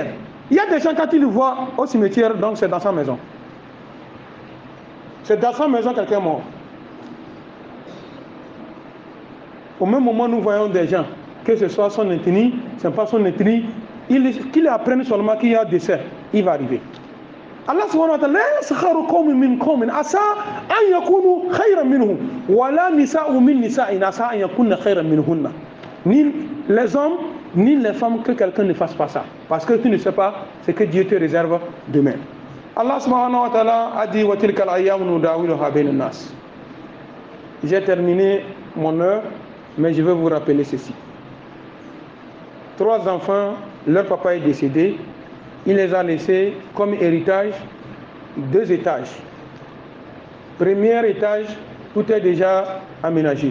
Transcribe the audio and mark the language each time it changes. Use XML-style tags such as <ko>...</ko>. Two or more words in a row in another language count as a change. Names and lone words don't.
<fr>Il y a des gens, quand ils le voient au cimetière, donc c'est dans sa maison. C'est dans sa maison quelqu'un est mort. Au même moment, nous voyons des gens, que ce soit son ethnie, ce n'est pas son ethnie, qu'ils apprennent seulement qu'il y a décès, il va arriver.</fr> <ar>الله سبحانه وتعالى يسخر قوم من قوم عسى أن يكونوا خيرا منهم ولا نساء من نساء عسى أن يكن خيرا منهن.</ar> <fr>Ni les hommes, ni les femmes, que quelqu'un ne fasse pas ça. Parce que tu ne sais pas ce que Dieu te réserve demain.</fr> <ar>الله سبحانه وتعالى</ar> <fr>a dit</fr> <ar>وتلك الأيام نداولها بين الناس.</ar> <fr>J'ai terminé mon heure, mais je vais vous rappeler ceci. 3 enfants, leur papa est décédé. Il les a laissés comme héritage 2 étages. Premier étage, tout est déjà aménagé.</fr>